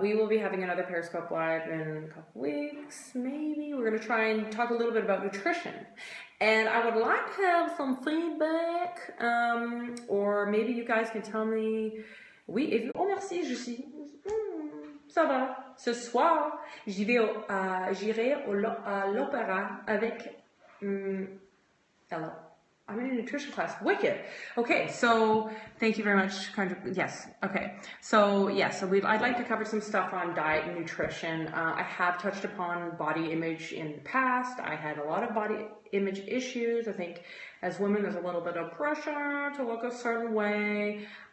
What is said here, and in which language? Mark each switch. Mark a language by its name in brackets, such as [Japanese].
[English] We will be having another Periscope Live in a couple weeks, maybe. We're going to try and talk a little bit about nutrition. And I would like to have some feedback, or maybe you guys can tell me, [French] oui, et oh merci, je suis, ça va. Ce soir, j'irai à l'opéra avec Ella. [English] I'm in a nutrition class. Wicked. Okay, so thank you very much. Yes. Okay. So I'd like to cover some stuff on diet and nutrition. I have touched upon body image in the past. I had a lot of body image issues. I think as women, there's a little bit of pressure to look a certain way.